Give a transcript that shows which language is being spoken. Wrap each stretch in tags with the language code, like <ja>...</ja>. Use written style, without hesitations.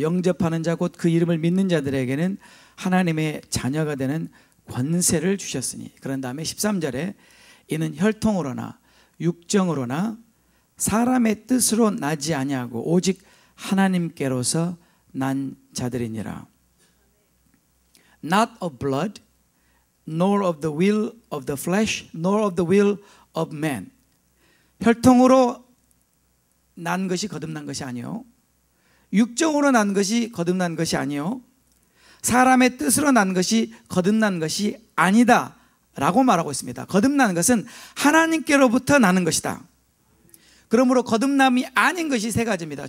<ko>영접하는 자 곧 그 이름을 믿는 자들에게는 하나님의 자녀가 되는 권세를 주셨으니. 그런 다음에 13절에 이는 혈통으로나 육정으로나 사람의 뜻으로 나지 아니하고 오직 하나님께로서 난 자들이니라.</ko> <en>Not of blood, nor of the will of the flesh, nor of the will of man.</en> <ko>혈통으로 난 것이 거듭난 것이 아니요, 육정으로 난 것이 거듭난 것이 아니요, 사람의 뜻으로 난 것이 거듭난 것이 아니다 라고 말하고 있습니다. 거듭난 것은 하나님께로부터 나는 것이다. 그러므로 거듭남이 아닌 것이 세 가지입니다.</ko>